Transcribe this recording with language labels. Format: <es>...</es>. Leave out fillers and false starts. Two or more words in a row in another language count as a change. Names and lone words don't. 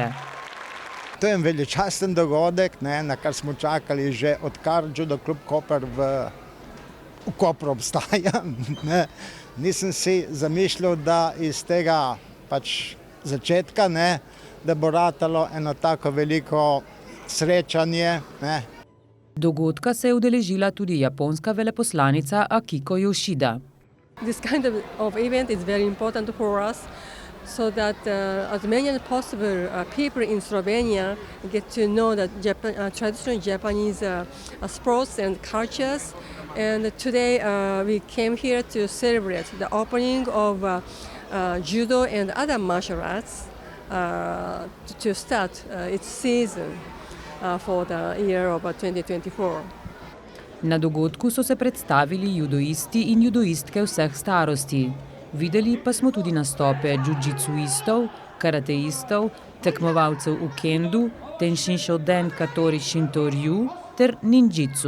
<sl>To je veličasten dogodek, na kar smo čakali že odkar Judo klub Koper v Kopru obstaja. Nisem si zamišljal, da iz tega začetka, da bo ratalo eno tako veliko srečanje. Dogodka se je udeležila tudi japonska veleposlanica Akiko Yoshida.</sl> <en>This kind of event is very important for us so that as many as possible people in Slovenia get to know the traditional Japanese sports and cultures. And today we came here to celebrate the opening of judo and other martial arts to start its season for the year of 2024.</en> <sl>Na dogodku so se predstavili judoisti in judoistke vseh starosti. Videli pa smo tudi nastope džudžitsuistov, karateistov, tekmovalcev v kendu, tenshin shoden katori shinto-ryu ter ninjitsu.</sl>